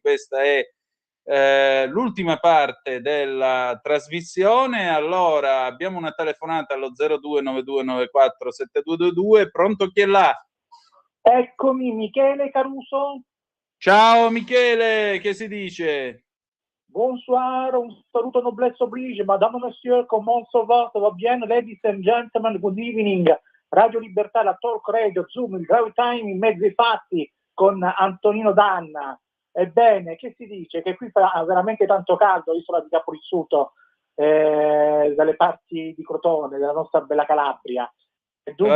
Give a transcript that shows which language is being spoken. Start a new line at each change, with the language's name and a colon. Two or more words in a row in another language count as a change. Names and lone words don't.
Italian: Questa è l'ultima parte della trasmissione. Allora, abbiamo una telefonata allo 0292947222. Pronto, chi è là? Eccomi, Michele Caruso. Ciao Michele, che si dice?
French: Bonsoir,
Italian: un saluto
French: noblesse oblige, madame, monsieur, comment ça va bien,
English: ladies and gentlemen, good evening.
Italian: Radio Libertà, la
English: talk radio,
Italian: Zoom, il
English: drive time
Italian: in mezzo ai fatti con Antonino Danna. Ebbene, che si dice? Che qui fa veramente tanto caldo, isola di Caporizzuto, dalle parti di Crotone, della nostra bella Calabria. E dunque,